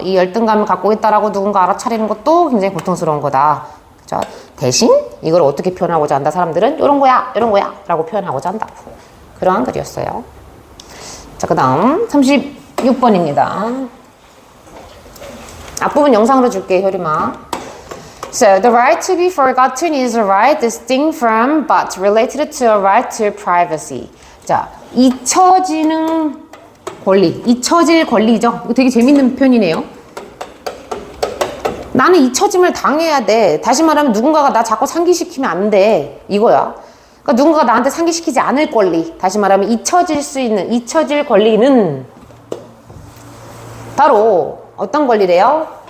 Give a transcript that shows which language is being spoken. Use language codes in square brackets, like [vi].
[ko] 이 열등감을 갖고 있다라고 누군가 알아차리는 것도 굉장히 고통스러운 거다. 그죠? 대신 이걸 어떻게 표현하고자 한다? 사람들은 이런 거야 라고 표현하고자 한다. 그러한 글이었어요. 자, 그 다음 36번입니다. 앞부분 영상으로 줄게, 효림아. [en] So, the right to be forgotten is a right distinct from but related to a right to privacy. [ko] 자, 잊혀지는 권리, 잊혀질 권리죠. 이거 되게 재밌는 표현이네요. 나는 잊혀짐을 당해야 돼. 다시 말하면 누군가가 나 자꾸 상기시키면 안 돼. 이거야. 그러니까 누군가가 나한테 상기시키지 않을 권리. 다시 말하면 잊혀질 권리는 바로 어떤 권리래요?